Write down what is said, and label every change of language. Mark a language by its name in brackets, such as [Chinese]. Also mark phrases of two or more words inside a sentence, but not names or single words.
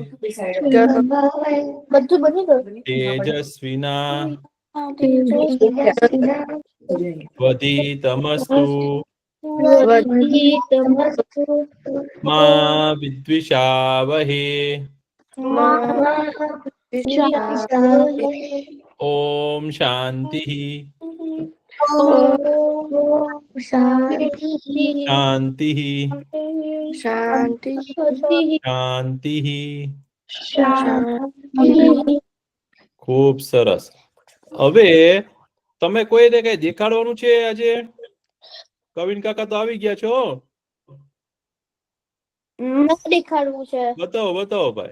[Sanskrit] तेजस्विना वधितमस्तु मा विद्विषावहे ॐ शान्तिः शान्तिः शान्तिः [Gujarati] ખૂબ સરસ હવે તમે કોઈને કઈ દેખાડવાનું છે આજે કવિન કાકા તો આવી ગયા છો દેખાડવું છે બતાવો બતાવો ભાઈ